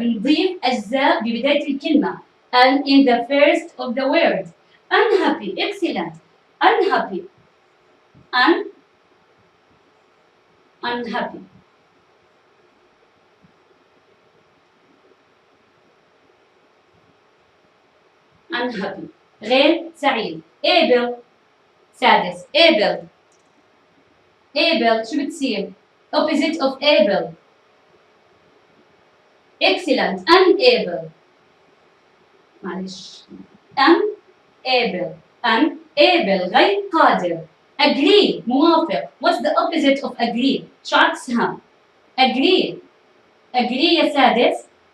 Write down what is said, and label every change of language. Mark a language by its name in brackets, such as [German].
[Arabic] نضيف أجزاء ببداية الكلمة. [English] And in the first of the word. Unhappy. Excellent. Unhappy. Unhappy. Unhappy. [Arabic] غير سعيد. [English] Able. سادس. Able. [Arabic] شو بتصير؟ [English] Opposite of able. Excellent. Unable. [Arabic] معلش. [English] Unable. [Arabic] غير قادر. [English] Agree. [Arabic] موافق. [English] What's the opposite of agree? [Arabic] شو عكسها؟ [English] Agree [Arabic] يا سادس.